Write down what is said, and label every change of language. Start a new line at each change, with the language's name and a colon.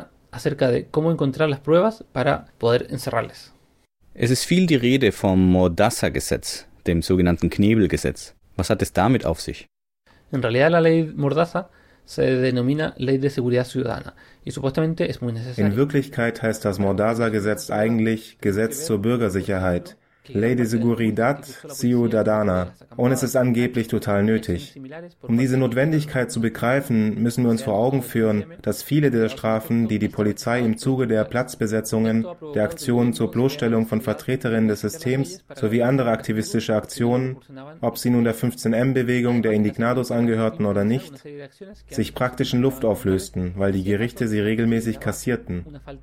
Spanish: Acerca de cómo encontrar las pruebas para poder encerrarles.
German: Es ist viel die Rede vom Mordaza-Gesetz, dem sogenannten Knebelgesetz. Was hat es damit auf sich?
Spanish: En realidad la ley Mordaza se denomina Ley de Seguridad Ciudadana y supuestamente es muy necesaria.
German: In Wirklichkeit heißt das Mordaza-Gesetz eigentlich Gesetz zur Bürgersicherheit, Ley de Seguridad Ciudadana, und es ist angeblich total nötig. Um diese Notwendigkeit zu begreifen, müssen wir uns vor Augen führen, dass viele der Strafen, die die Polizei im Zuge der Platzbesetzungen, der Aktionen zur Bloßstellung von Vertreterinnen des Systems sowie andere aktivistische Aktionen, ob sie nun der 15M-Bewegung der Indignados angehörten oder nicht, sich praktisch in Luft auflösten, weil die Gerichte sie regelmäßig kassierten.